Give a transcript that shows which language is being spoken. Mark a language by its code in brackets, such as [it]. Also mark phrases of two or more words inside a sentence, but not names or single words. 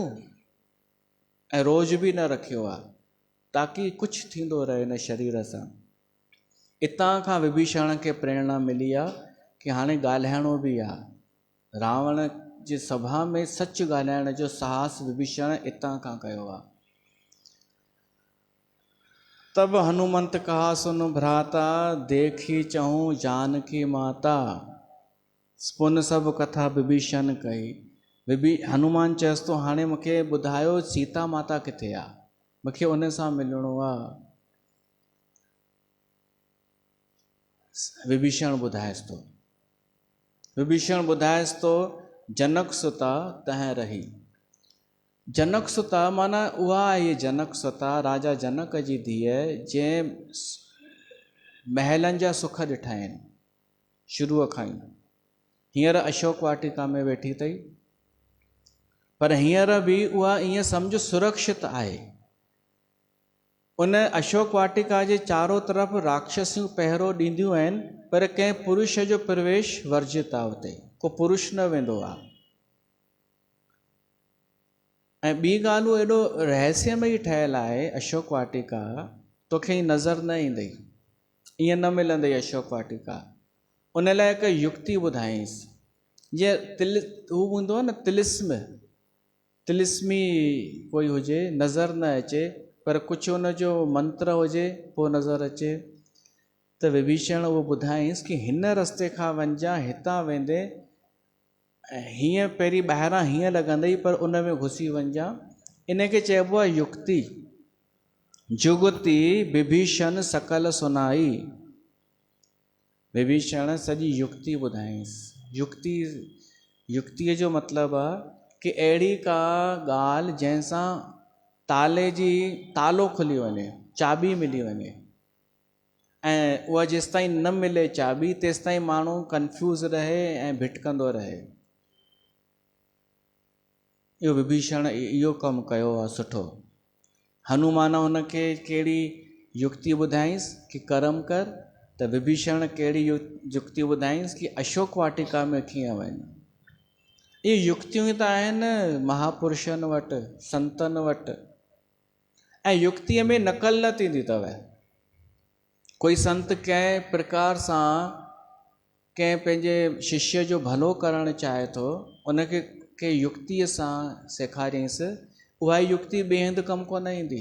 [sd] ऐं रोज़ बि न रखियो आहे ताकी कुझु थींदो रहे हिन शरीर सां। इतां खां विभीषण खे प्रेरणा मिली आहे कि हाणे ॻाल्हाइणो बि आहे। रावण जी सभा में सच ॻाल्हाइण जो साहस विभीषण इतां खां कयो आहे। [awa] तब हनुमंत कहा सुन भ्राता, देखी चहूं जानकी माता। पुन सभु कथा विभीषण कही। [sd] हनुमान चयसि तो हाणे मूंखे ॿुधायो सीता माता किथे आहे, मूंखे उन सां मिलणो आहे। विभीषण ॿुधाएसि तो, विभीषण ॿुधाएसि तो [awa] जनक सुता तह रही। [sd] जनक सुता माना उहा आहे जनक सुता, राजा जनक जी धीअ, जंहिं महलनि जा सुख ॾिठा आहिनि शुरूअ खां ई। हींअर अशोक वाटिका में वेठी अथई, पर हींअर बि उहा ईअं सम्झ सुरक्षित आहे। उन अशोक वाटिका जे चारो तरफ़ राक्षसियूं पहिरो ॾींदियूं आहिनि, पर कंहिं पुरुष जो प्रवेश वर्जित आहे। उते को पुरुष न वेंदो आहे। ऐं ॿी ॻाल्हि उहो एॾो रहस्यमयी ठहियलु आहे अशोक वाटिका, तोखे ई नज़र न ईंदई, ईअं न मिलंदई अशोक वाटिका। उन लाइ हिकु युक्ति ॿुधाईंसि, जीअं हू हूंदो आहे न तिलिस्मी कोई हुजे, नज़र न अचे पर कुझु उनजो मंत्र हुजे पोइ नज़र अचे, त विभीषण उहो ॿुधाईंसि कि हिन रस्ते खां वञजांइ, हितां वेंदे हीअं पहिरीं ॿाहिरां हीअं लॻंदई पर उन में घुसी वञजांइ। इन खे चइबो आहे युक्ति। [awa] जुगति विभीषण सकल सुनाई, [sd] विभीषण सॼी युक्ति ॿुधाईंसि। युक्तिअ जो मतिलबु आहे कि अहिड़ी का ॻाल्हि जंहिंसां तालो खुली वञे, चाबी मिली वञे, ऐं उहा जेसि ताईं न मिले चाबी तेसि ताईं माण्हू कंफ्यूज़ रहे ऐं भिटकंदो रहे। इहो विभीषण इहो कमु कयो आहे सुठो। हनुमान हुनखे कहिड़ी युक्ति ॿुधाईंसि कि कर्म कर, त विभीषण कहिड़ी युक्ति ॿुधाईंसि कि अशोक वाटिका में कीअं वञ। इहे युक्तियूं त आहिनि महापुरुषनि वटि, संतनि वटि, ऐं युक्तिअ में नकल न थींदी अथव। कोई संत कंहिं प्रकार सां कंहिं पंहिंजे शिष्य जो भलो करणु चाहे थो, उनखे के युक्तिअ सां सेखारियईंसि, उहा युक्ति ॿिए हंधि कमु कोन ईंदी।